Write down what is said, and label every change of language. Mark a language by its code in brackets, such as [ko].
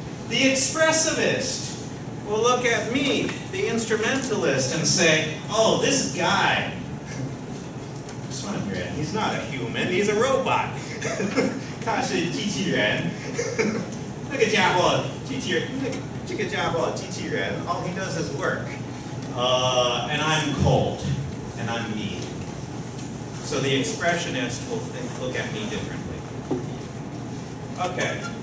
[en] The expressivist will look at me, the instrumentalist, and say, oh, this guy, he's not a human, he's a robot. [zh] 他是机器人。那个家伙，机器人，这个家伙，机器人, [en] all he does is work. And I'm cold, and I'm mean. So the expressionist will look at me differently. Okay.